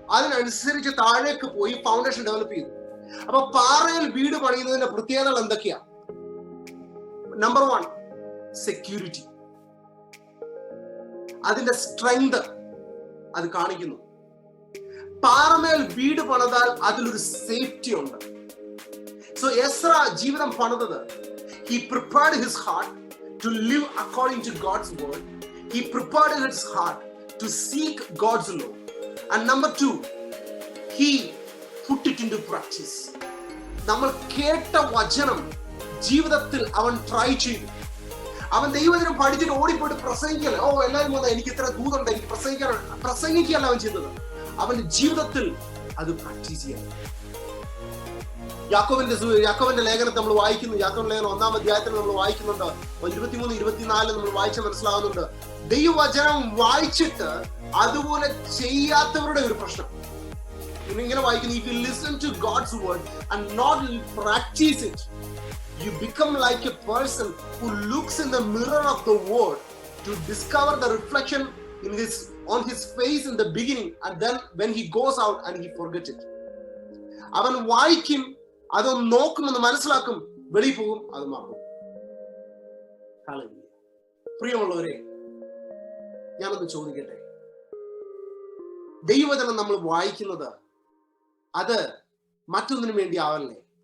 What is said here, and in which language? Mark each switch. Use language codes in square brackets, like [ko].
[ml] അതിനനുസരിച്ച് താഴേക്ക് പോയി ഫൗണ്ടേഷൻ ഡെവലപ്പ് ചെയ്തു. അപ്പൊ പാറയിൽ വീട് പണിയുന്നതിന്റെ പ്രത്യേകതകൾ എന്തൊക്കെയാ? Number 1, security. അതിന്റെ സ്ട്രെങ്ത് അത് കാണിക്കുന്നു. പാറമേൽ വീട് പണിതാൽ അതിലൊരു സേഫ്റ്റി ഉണ്ട്. സോ എസ്ര ജീവിതം പണിതത്, [en] he prepared his heart to live according to God's word. He prepared his heart to seek God's law. And number 2, he put it into practice. [ml] നമ്മൾ കേട്ട വചനം ജീവിതത്തിൽ അവൻ ട്രൈ ചെയ്തു. അവൻ ദൈവവചനം പഠിച്ചിട്ട് ഓടിപ്പോയിട്ട് പ്രസംഗിക്കല്ല, എല്ലാവരും വന്നാൽ എനിക്ക് ഇത്ര ദൂതുണ്ട്, എനിക്ക് പ്രസംഗിക്കല്ല അവൻ ചെയ്തത്. അവന്റെ ജീവിതത്തിൽ അത് പ്രാക്ടീസ് ചെയ്യാൻ. യാക്കോബിന്റെ ലേഖനത്തെ നമ്മൾ വായിക്കുന്നു. യാക്കോബിന്റെ ലേഖനം 1-ാം അധ്യായത്തിൽ നമ്മൾ വായിക്കുന്നുണ്ട്. 23, 24 നമ്മൾ വായിച്ച മനസ്സിലാവുന്നുണ്ട്. ദൈവവചനം വായിച്ചിട്ട് അതുപോലെ ചെയ്യാത്തവരുടെ ഒരു പ്രശ്നം. ഇങ്ങനെ വായിക്കുന്നു, [en] if you listen to God's word and not practice it, you become like a person who looks in the mirror of the word to discover the reflection on his face in the beginning, and then when he goes out and he forgets it. [ml] അവൻ വായിക്കും, അതൊന്ന് നോക്കുമെന്ന് മനസ്സിലാക്കും, വെളിയിൽ പോകും, അത് മറക്കും. പ്രിയമുള്ളവരെ, ഞാനൊന്ന് ചോദിക്കട്ടെ, ദൈവവചനം നമ്മൾ വായിക്കുന്നത് അത് മറ്റൊന്നിനു വേണ്ടി ആവല്ലേ?